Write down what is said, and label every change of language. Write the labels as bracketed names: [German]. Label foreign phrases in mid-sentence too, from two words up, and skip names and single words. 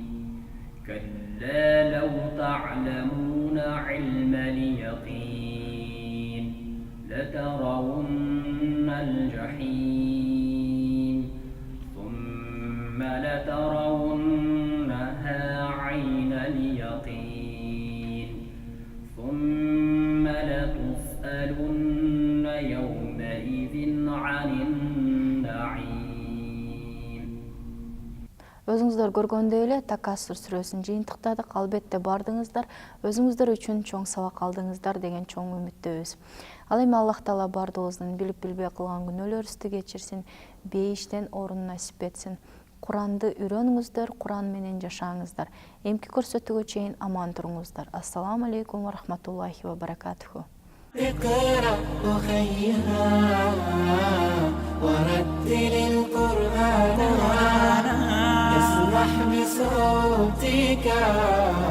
[Arabic] كلا لو تعلمون علم اليقين لترون الجحيم ثم لترونها عين اليقين ثم لتسألن يومئذ عن النعيم. [Kyrgyz] Өзүңүздөр көргөндөй эле Такасур сүрөсүн жыйынтыктадык. Албетте бардыңыздар, өзүңүздөр үчүн чоң сабак алдыңыздар деген чоң үмүттөбүз. Ал эми Аллах Таала бардыгыбыздын билип билбей кылган күнөөлөрүбүздү кечирсин, бейиштен орун насип этсин. Куранды үйрөнүңүздөр, Куран менен жашаңыздар. Эмки көрсөтүүгө чейин аман туруңуздар. [Arabic] السلام عليكم ورحمة الله وبركاته. اقرأ أخيها ورتل القرآن اسمح بصوتك